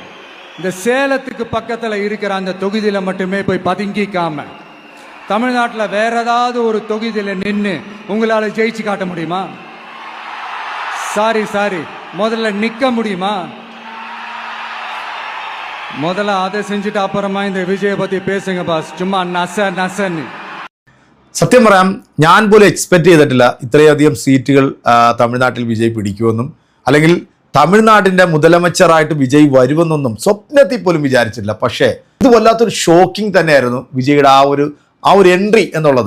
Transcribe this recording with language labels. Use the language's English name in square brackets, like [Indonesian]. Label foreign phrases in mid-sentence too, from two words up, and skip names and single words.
[Tamil] இந்த சேலத்துக்கு பக்கத்தில் இருக்கிற அந்த தொகுதியில் மட்டுமே போய் பதுங்கிக்காம தமிழ்நாட்டில் வேற ஏதாவது ஒரு தொகுதியில் நின்று உங்களால் ஜெயிச்சு காட்ட முடியுமா? சாரி முதல்ல நிற்க முடியுமா? முதல்ல அதை செஞ்சுட்டு அப்புறமா இந்த விஜயை பற்றி பேசுங்க பாஸ். சும்மா நசன்னு. [Malayalam] സത്യം പറയാം, ഞാൻ പോലും എക്സ്പെക്ട് ചെയ്തിട്ടില്ല ഇത്രയധികം സീറ്റുകൾ തമിഴ്നാട്ടിൽ വിജയ് പിടിക്കുമെന്നും അല്ലെങ്കിൽ തമിഴ്നാടിൻ്റെ മുതലമച്ചറായിട്ട് വിജയ് വരുമെന്നൊന്നും സ്വപ്നത്തിൽ പോലും വിചാരിച്ചിട്ടില്ല. പക്ഷേ ഇത് വല്ലാത്തൊരു ഷോക്കിംഗ് തന്നെയായിരുന്നു വിജയുടെ ആ ഒരു എൻട്രി എന്നുള്ളത്.